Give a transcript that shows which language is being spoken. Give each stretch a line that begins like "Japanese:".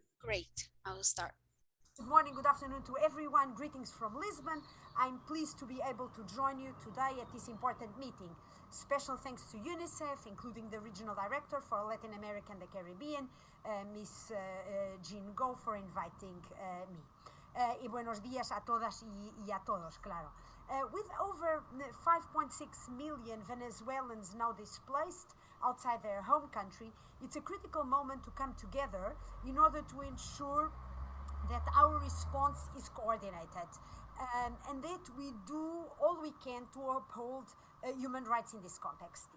English: Great, I'll start. Good morning, good afternoon to everyone. Greetings from Lisbon. I'm pleased to be able to join you today at this important meeting. Special thanks to UNICEF, including the Regional Director for Latin America and the Caribbean, Ms. Jean Go, for inviting me.
Spanish: Y buenos días a todas y a todos, claro.
English: With over 5.6 million Venezuelans now displaced outside their home country, it's a critical moment to come together in order to ensure that our response is coordinated and that we do all we can to uphold human rights in this context.